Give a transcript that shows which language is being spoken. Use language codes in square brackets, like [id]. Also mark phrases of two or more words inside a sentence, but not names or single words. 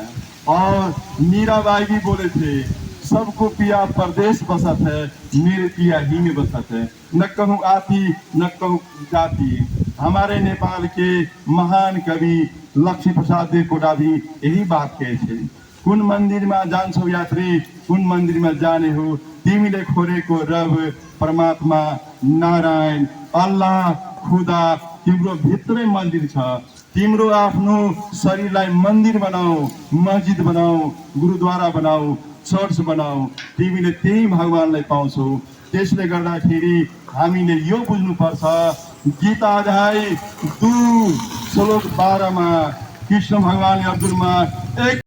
[hi] और मीराबाई भी बोले थे, सबको पिया परदेश बसत है, मेरे पिया ही में बसत है, न कहूँ आती न कहूँ जाती। हमारे नेपाल के महान कवि लक्ष्मी प्रसाद देवकोटा भी यही बात कहे थे। [ne] कुन मंदिर में जान्छौ यात्री, कुन मंदिर में जाने हो, तिमीले खोरेको रब परमात्मा नारायण अल्लाह खुदा तिम्रो भित्रै मन्दिर छ। तिम्रो आफ्नो शरीरलाई मन्दिर बनाऊ, मस्जिद बनाऊ, गुरुद्वारा बनाऊ, चर्च बनाऊ, तिमीले त्यही भगवानलाई पाउँछौ। त्यसले गर्दाखेरि हामीले यो बुझ्नुपर्छ, गीता अध्याय 2 श्लोक 12 मा कृष्ण भगवान अर्जुनमा एक